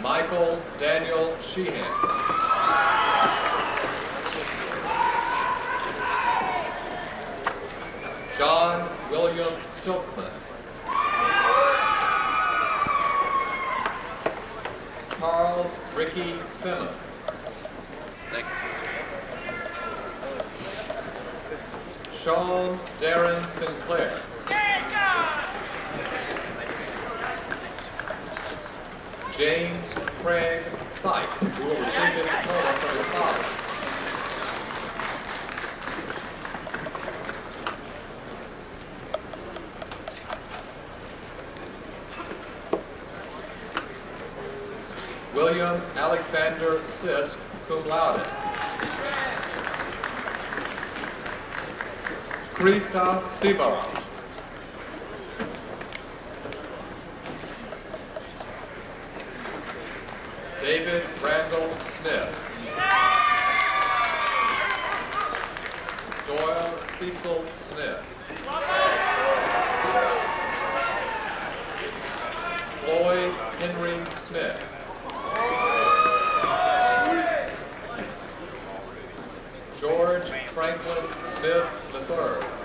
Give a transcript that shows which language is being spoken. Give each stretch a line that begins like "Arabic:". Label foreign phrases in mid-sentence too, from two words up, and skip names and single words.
English: Michael Daniel Sheehan. John William Silkman. Charles Ricky Simmons. Thank you, sir. Sean Darren Sinclair. James Craig Syke, who will receive his diploma from his father. William Alexander Sisk,
Latin: cum laude.
English: Christoph Sibaram. David Randall Smith. Doyle Cecil Smith. Floyd Henry Smith. George Franklin Smith III.